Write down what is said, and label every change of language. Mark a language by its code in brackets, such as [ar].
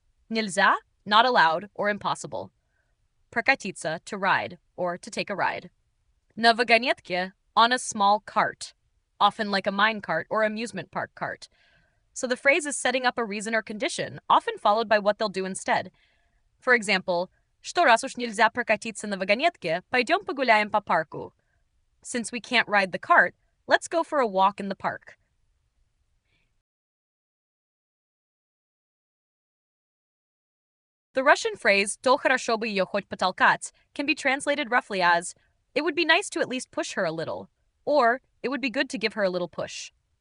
[en] Nilza, not allowed or impossible. Прокатиться, to ride, or to take a ride. [ru] На вагонетке, [en] on a small cart, often like a mine cart or amusement park cart. So the phrase is setting up a reason or condition, often followed by what they'll do instead. For example, [ru] что раз уж нельзя прокатиться на вагонетке, пойдем погуляем по парку. [en] Since we can't ride the cart, let's go for a walk in the park. The Russian phrase [ru] «то хорошо бы ее хоть потолкать» [en] can be translated roughly as it would be nice to at least push her a little, or it would be good to give her a little push.